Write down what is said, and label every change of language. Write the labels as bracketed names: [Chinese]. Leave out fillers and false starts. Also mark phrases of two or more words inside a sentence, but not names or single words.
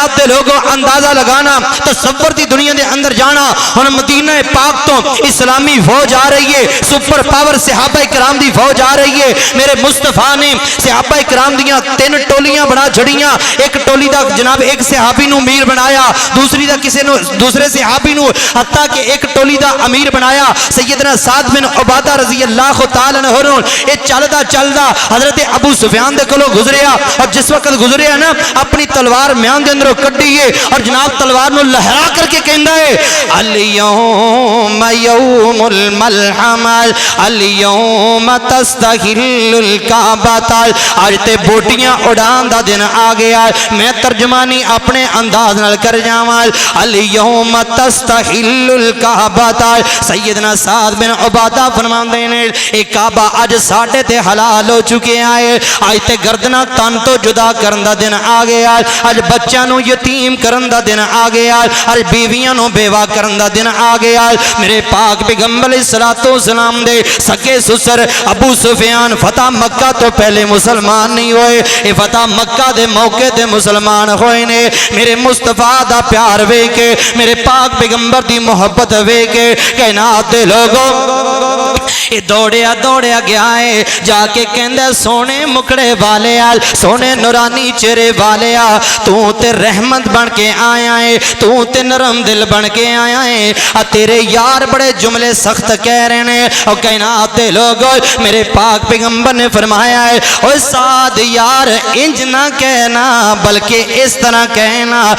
[Punjabi] دے لوگوں اندازہ لگانا تصور دی دنیا دے اندر جانا ہن مدینہ پاک تو اسلامی فوج آ رہی ہے سپر پاور صحابہ کرام دی فوج آ رہی ہے میرے مصطفیٰ نے صحابہ کرام دیاں 3 ٹولیاں بنا چھڑیاں ایک ٹولی دا جناب ایک صحابی نو امیر بنایا دوسری دا کسے نو دوسرے صحابی نو حتیٰ کہ ایک ٹولی دا امیر بنایا سیدنا سعد بن عبادہ [Arabic] رضی اللہ تعالیٰ عنہ [Punjabi] اے چلدا چلدا حضرت ابو سفیان دے کولوں گزریا اور جس وقت گزریا نا اپنی تلوار میان دے اندروں کڈی ہے اور جناب تلوار نو لہرا کر کے کہندا ہے [Arabic] اليوم یوم الملحمہ اليوم تستحل الکعبہ [Punjabi] آج تے بوٹیاں اڑان دا دن آ گیا میں ترجمانی اپنے انداز نال کر جاواں [Arabic] اليوم تستحل الکعبہ [Punjabi] سیدنا سعد بن عبادہ فرماندے نے اے کعبہ اج ساڈے تے حلال ہو چکے آئے آج تے گردنا تن تو جدا کرن دا دن آ گیا اج بچیاں نو یتیم کرن دا دن آ گیا اج بیویاں نو بیوہ کرن دا دن آ گیا میرے پاک پیغمبر [Arabic] علیہ الصلوۃ والسلام [Punjabi] دے سکے سسر ابو سفیان فتح مکہ تو پہلے مسلمان نہیں ہوئے اے فتح مکہ دے موقع تے مسلمان ہوئے نے میرے مصطفیٰ دا پیار وے کے میرے پاک پیغمبر دی محبت وے کے کائنات دے لوگوں اے دوڑیا دوڑیا گیا ہے جا کے کہندے سونے مکڑے والے آل سونے نورانی چہرے والے آ تو تے رحمت بن کے آیا ہے تو تے نرم دل بن کے آیا ہے تیرے یار بڑے جملے سخت کہہ رہے ہیں اور کائنات دے لوگوں میرے پاک پیغمبر نے فرمایا ہے اوہ سعد یار انج نہ کہنا بلکہ اس طرح کہنا